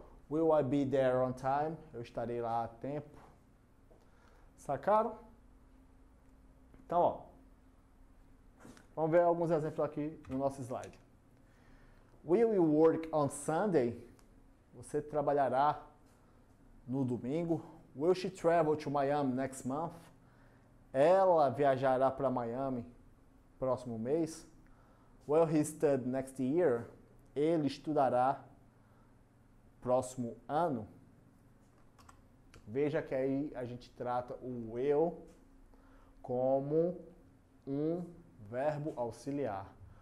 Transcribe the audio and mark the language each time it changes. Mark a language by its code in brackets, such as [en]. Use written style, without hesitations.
[en] Will I be there on time? [pt] Eu estarei lá a tempo. Sacaram? Então, ó, vamos ver alguns exemplos aqui no nosso slide. [en] Will you work on Sunday? [pt] Você trabalhará no domingo? [en] Will she travel to Miami next month? [pt] Ela viajará para Miami próximo mês? [en] Will he study next year? [pt] Ele estudará próximo ano? Veja que aí a gente trata o will como um verbo auxiliar.